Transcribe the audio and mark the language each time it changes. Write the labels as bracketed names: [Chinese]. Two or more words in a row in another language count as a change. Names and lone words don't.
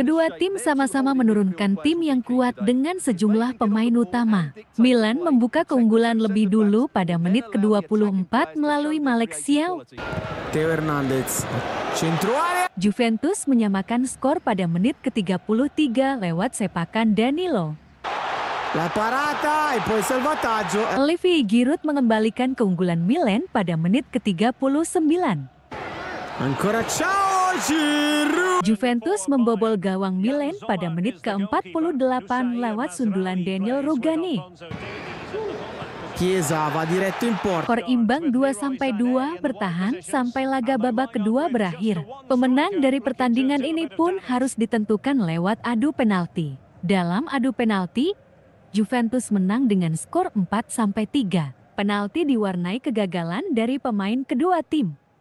[Indonesian] Kedua tim sama-sama menurunkan tim yang kuat dengan sejumlah pemain utama. Milan membuka keunggulan lebih dulu pada menit ke-24 melalui Malek Siau. Theo Hernandez, Juventus menyamakan skor pada menit ke-33 lewat sepakan Danilo. [Italian] la parata e poi salvataggio. [Indonesian] Olivier Giroud mengembalikan keunggulan Milan pada menit ke-39. [Italian] Ancora ciao Giroud. [Indonesian] Juventus membobol gawang Milan pada menit ke-48 lewat sundulan Daniel Rugani. [Italian] Chiesa va diretto in porta. [Indonesian] Skor imbang 2-2 bertahan sampai laga babak kedua berakhir. Pemenang dari pertandingan ini pun harus ditentukan lewat adu penalti. Dalam adu penalti, Juventus menang dengan skor 4-3. Penalti diwarnai kegagalan dari pemain kedua tim.